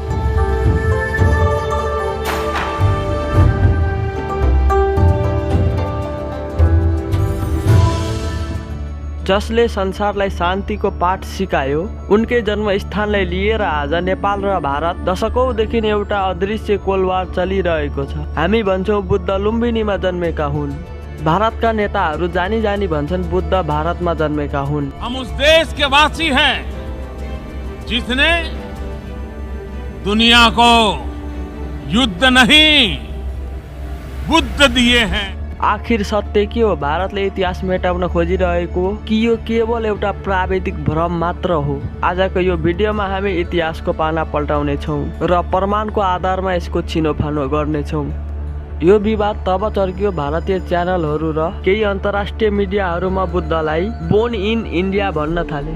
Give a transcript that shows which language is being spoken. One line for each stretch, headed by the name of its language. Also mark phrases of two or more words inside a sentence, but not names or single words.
Nepali: जसले संसारलाई शान्तिको पाठ सिकायो, उनकै जन्मस्थानलाई लिएर आज नेपाल र भारत दशकौंदेखि एउटा अदृश्य कोलवार चलिरहेको छ। हामी भन्छौँ बुद्ध लुम्बिनीमा जन्मेका हुन्। भारतका नेताहरू जानी जानी भन्छन् बुद्ध भारतमा जन्मेका हुन्।
Hindi: हम उस देश के वासी हैं जिसने दुनिया को युद्ध नहीं बुद्ध दिए हैं।
Nepali: आखिर सत्य के हो? भारतले इतिहास मेटाउन खोजिरहेको कि यो केवल एउटा प्राविधिक भ्रम मात्र हो? आजको यो भिडियोमा हामी इतिहासको पाना पल्टाउने छौं र प्रमाणको आधारमा यसको छिनोफानो गर्नेछौं। यो विवाद तब चर्कियो भारतीय च्यानलहरू र केही अन्तर्राष्ट्रिय मिडियाहरूमा बुद्धलाई
English: born in India
Nepali: भन्न थाले।